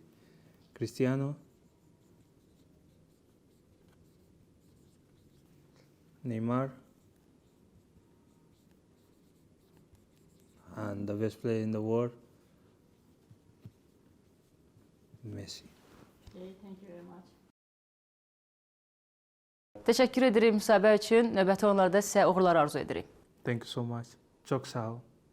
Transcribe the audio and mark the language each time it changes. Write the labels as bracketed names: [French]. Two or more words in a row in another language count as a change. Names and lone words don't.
[English] Cristiano, Neymar, and the best player in the world, Messi. [Azerbaijani] Təşəkkür edirik müsahibə üçün. Növbəti onlarda sizə uğurlar arzu edirik. [English] Thank you so much. [Azerbaijani] Çok sağ ol.